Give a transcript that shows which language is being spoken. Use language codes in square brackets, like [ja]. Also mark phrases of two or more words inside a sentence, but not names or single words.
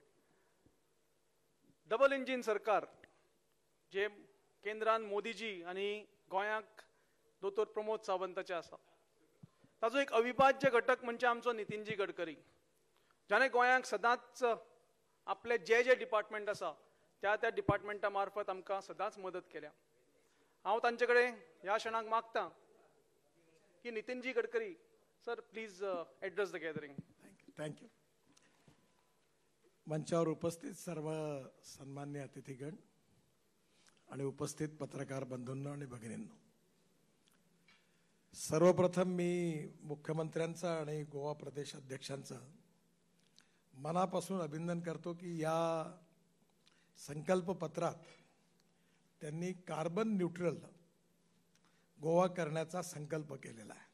[kok] डबल इंजिन सरकार जे केंद्रान मोदीजी आनी गोंयांक दोतोर प्रमोद सावंताचे आसा, ताजो एक अविभाज्य घटक म्हणजे आमचो नितीनजी गडकरी, जाणें गोंयांक सदांच आपले जे डिपार्टमेंट आसा त्या डिपार्टमेंटा मार्फत आमकां सदांच मदत केल्या. हांव तांचे कडेन ह्या क्षणाक मागतां की नितीनजी गडकरी सर [en] please address the gathering. thank you. [mr] मंचावर उपस्थित सर्व सन्मान्य अतिथीगण आणि उपस्थित पत्रकार बंधूंनो आणि भगिनींनो, सर्वप्रथम मी मुख्यमंत्र्यांचा आणि गोवा प्रदेश अध्यक्षांचा मनापासून अभिनंदन करतो की या संकल्प पत्रात त्यांनी [en] carbon neutral [mr] गोवा करण्याचा संकल्प केलेला आहे.